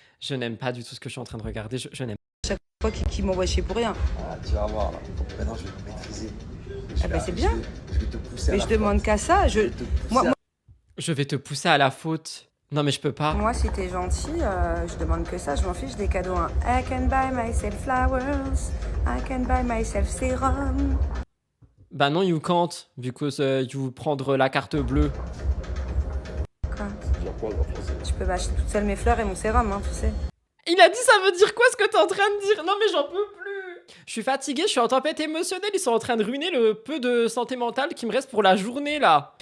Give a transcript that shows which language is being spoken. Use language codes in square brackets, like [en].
[fr] Je n'aime pas du tout ce que je suis en train de regarder. Je n'aime Chaque fois qu'il m'envoie chier pour rien. Ah, tu vas voir, là. Maintenant, je vais te maîtriser. C'est bien. Je vais te pousser à Mais la je demande qu'à ça. Je vais te pousser à la faute. Non mais je peux pas. Moi, si t'es gentil, je demande que ça. Je m'en fiche des cadeaux. Hein. [en] I can buy myself flowers. I can buy myself serum. [fr] Bah non, [en] you can't. Because you [fr] prendre la carte bleue. Quoi? quoi, en français? Tu peux m'acheter toute seule mes fleurs et mon sérum, hein, tu sais. Il a dit ça veut dire quoi ce que t'es en train de dire? Non mais j'en peux plus. Je suis fatiguée, je suis en tempête émotionnelle. Ils sont en train de ruiner le peu de santé mentale qui me reste pour la journée, là.